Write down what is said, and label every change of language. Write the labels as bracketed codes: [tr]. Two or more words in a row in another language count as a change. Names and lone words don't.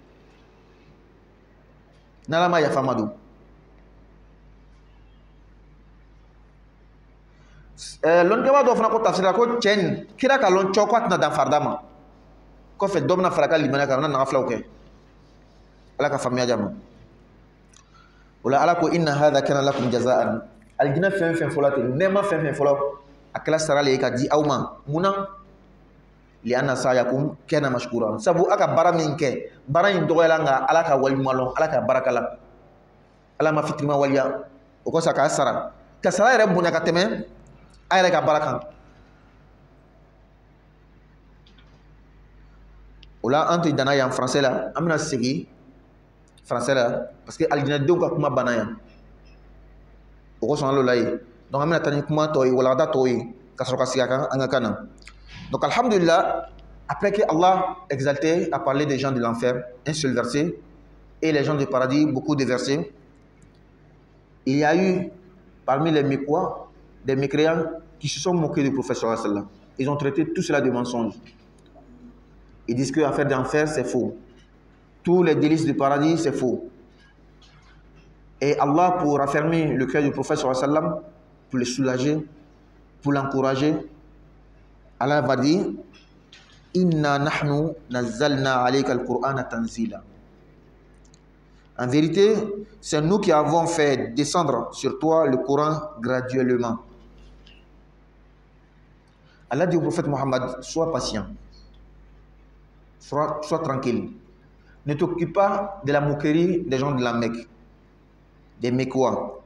[bm] n'ala ma yafa ma don lɔnnikɛbaga dɔw fana ko tafsir la ko cɛ nin kira ka lɔn cɔ ko a tɛna dan farida ma kɔfɛ dɔ bɛna fara ka limaniya kan a bɛna nagafilaw kɛ ala ka faamuya di a ma o la ala ko [ar] إن هذا كان لكم جزاء [bm] alijinɛ fɛn fɛn fɔlɔ ten nɛɛma fɛn fɛn fɔlɔ a kɛla sara le ye ka di aw ma munna li [ar] أن سعيكم كان مشكورا [bm] sabu a ka baara min kɛ baara in dɔgɔyala nka ala ka waliɲuman lɔn ala ka baraka la ala ma fitirima waliya o kosɔn a k'a sara ka sara yɛrɛ bonya ka tɛmɛ a yɛrɛ ka baara kan o la an tɛ danna yan français la an bɛna segin français la [fr] parce que [bm] alijinɛdenw ka kuma banna yan o kosɔn an l'ola ye donc an bɛna taa ni kuma tɔ ye walanda tɔw ye ka sɔrɔ ka sigi a kan an ka kan na [fr] donc alhamdulillah après que Allah exalté a parlé des gens de l'enfer un seul verset et les gens du paradis beaucoup de versets il y a eu parmi les mécois des mécréants qui se sont moqués du prophète [ar] صلى الله عليه وسلم. [fr] Ils ont traité tout cela de mensonge. Ils disent que l'affaire d'enfer c'est faux, tous les délices du paradis c'est faux. Et Allah, pour raffermir le cœur du prophète [ar] صلى الله عليه وسلم, [fr] pour le soulager, pour l'encourager, Allah va dire [ar] إنا نحن نزلنا عليك القرآن تنزيلا. [fr] En vérité, c'est nous qui avons fait descendre sur toi le Coran graduellement. Allah dit au prophète Mohammed, sois patient, sois tranquille. Ne t'occupe pas de la moquerie des gens de la Mecque, des Mécois.